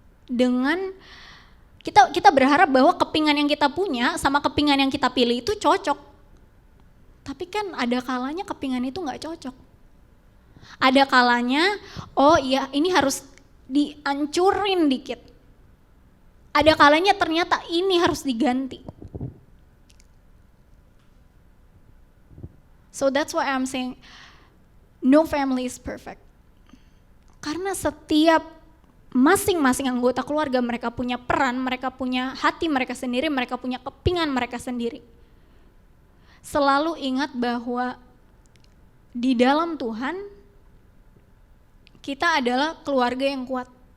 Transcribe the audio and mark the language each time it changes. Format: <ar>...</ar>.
<id>Dengan kita berharap bahwa kepingan yang kita punya sama kepingan yang kita pilih itu cocok. Tapi kan ada kalanya kepingan itu nggak cocok. Ada kalanya, oh iya ini harus dihancurin dikit. Ada kalanya ternyata ini harus diganti.</id> <en>So that's why I'm saying no family is perfect.</en> <id>Karena setiap masing-masing anggota keluarga mereka punya peran, mereka punya hati mereka sendiri, mereka punya kepingan mereka sendiri. Selalu ingat bahwa di dalam Tuhan kita adalah keluarga yang kuat.</id>